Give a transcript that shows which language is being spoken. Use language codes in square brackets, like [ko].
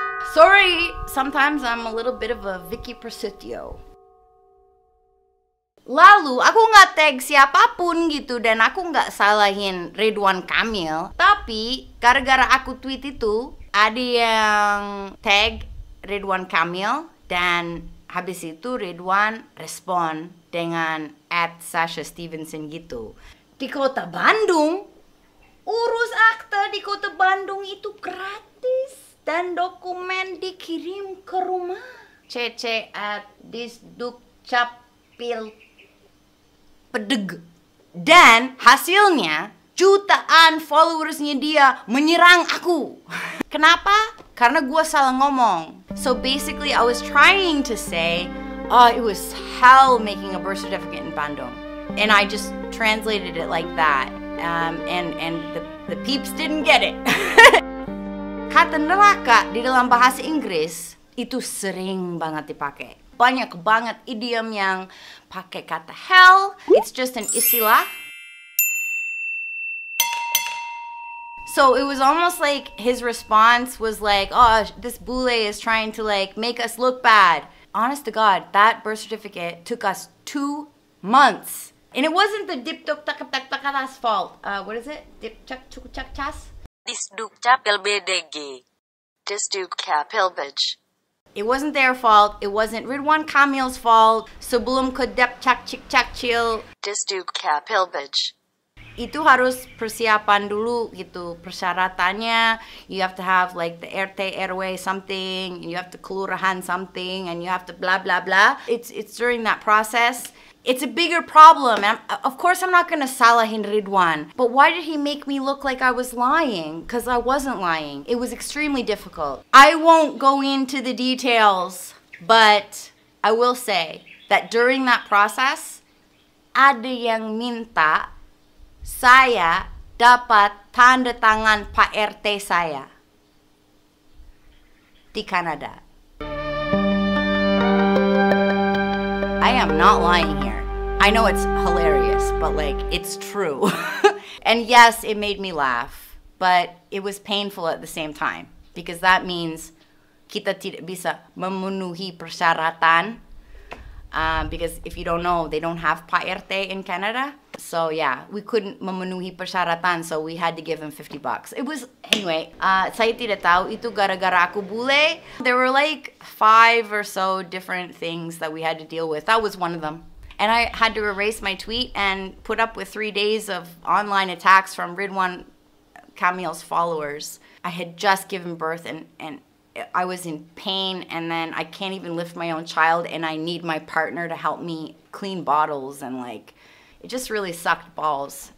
[en] Sorry, sometimes I'm a little bit of a Vicky Prasetyo. [id] Lalu aku nggak tag siapapun gitu dan aku nggak salahin Ridwan Kamil. Tapi gara-gara aku tweet itu ada yang tag Ridwan Kamil dan habis itu Ridwan respon dengan @SashaStevenson gitu. Di kota Bandung, urus akte di kota Bandung itu gratis dan dokumen dikirim ke rumah. cc@disdukcapil pedeg. Dan hasilnya jutaan followersnya dia menyerang aku. Kenapa? Karena gue salah ngomong. [en] So basically I was trying to say, oh, it was hell making a birth certificate in Bandung. And I just translated it like that. And the peeps didn't get it. [id] Kata neraka di dalam bahasa Inggris itu sering banget dipakai. Banyak banget idiom yang pakai kata hell. [en] It's just an istilah. So it was almost like his response was like, oh, this bule is trying to like make us look bad. Honest to God, that birth certificate took us 2 months. And it wasn't the dipduk-tak-tak-tak-tas fault. What is it? Dipcak-cuk-cak-cas? Disdukcapil BDG. Disdukcapilbij. It wasn't their fault. It wasn't Ridwan Kamil's fault. [id] Sebelum ke depcak-cik-cak-cil. Disdukcapilbij. Itu harus persiapan dulu gitu, persyaratannya. [en] You have to have like the RT RW something, you have to kelurahan something, and you have to blah blah blah. It's during that process. It's a bigger problem. Of course I'm not gonna [id] salahin [en] Ridwan, but why did he make me look like I was lying? Because I wasn't lying. It was extremely difficult. I won't go into the details, but I will say that during that process, [id] ada yang minta saya dapat tanda tangan Pak RT saya di Kanada. [en] I am not lying here. I know it's hilarious, but like, it's true. And yes, it made me laugh, but it was painful at the same time. Because that means [id] kita tidak bisa memenuhi persyaratan. [en] Because if you don't know, they don't have Pak RT in Canada. So yeah, we couldn't [id] memenuhi persyaratan, [en] so we had to give him $50. It was, anyway, [id] saya tidak tahu itu gara-gara aku bule. [en] There were like 5 or so different things that we had to deal with. That was one of them. And I had to erase my tweet and put up with 3 days of online attacks from Ridwan Kamil's followers. I had just given birth and I was in pain, and then I can't even lift my own child, and I need my partner to help me clean bottles, and like, it just really sucked balls.